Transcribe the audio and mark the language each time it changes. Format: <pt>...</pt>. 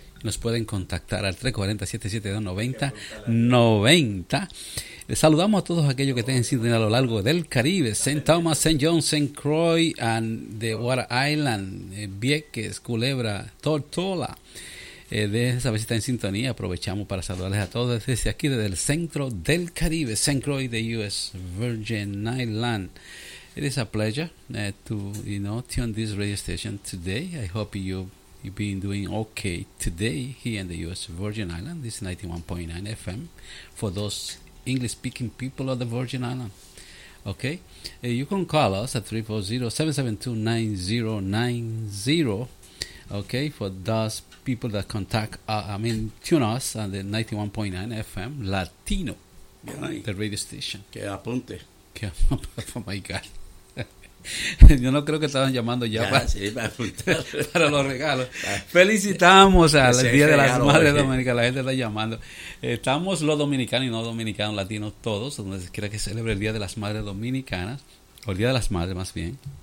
<es>Nos pueden contactar al 347-7290-90. Les saludamos a todos aquellos que estén en sintonía a lo largo del Caribe.</es> <en>St. Thomas, St. John, St. Croix, and the Water Island, Vieques, Culebra, Tortola.</en> <es>Déjenme saber si están en sintonía. Aprovechamos para saludarles a todos desde aquí, desde el centro del Caribe, St.</es> <en>Croix, the U.S. Virgin Island. It is a pleasure tune this radio station today. I hope you've been doing okay today here in the U.S. Virgin Island. This is 91.9 FM for those English-speaking people of the Virgin Island. Okay? You can call us at 340-772-9090. Okay? For those people that contact, tune us on the 91.9 FM Latino, the radio station.</en> <es>Que apunte.</es> <en>Oh, my God.</en> <es>Yo no creo que estaban llamando ya para los regalos. Felicitamos al Día de las Madres Dominicanas. La gente está llamando. Estamos los dominicanos y no dominicanos, latinos todos, donde se quiera que celebre el Día de las Madres Dominicanas, o el Día de las Madres más bien.</es>